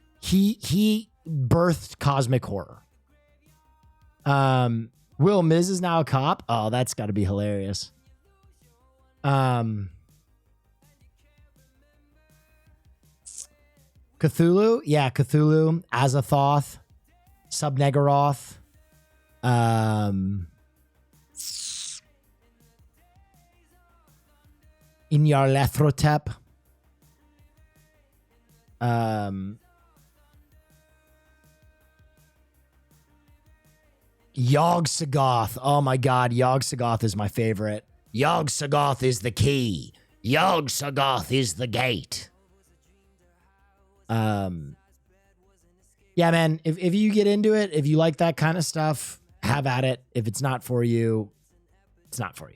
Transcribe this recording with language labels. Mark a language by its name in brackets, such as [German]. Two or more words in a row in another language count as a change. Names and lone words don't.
[English] He birthed cosmic horror. Will Miz is now a cop. Oh, that's got to be hilarious. Cthulhu? Yeah, Cthulhu, Azathoth, Subnegoroth. Inyarlathotep. Yog-Sothoth. Oh my God, Yog-Sothoth is my favorite. Yog-Sothoth is the key. Yog-Sothoth is the gate. Yeah, man, if you get into it, if you like that kind of stuff, have at it. If it's not for you, it's not for you.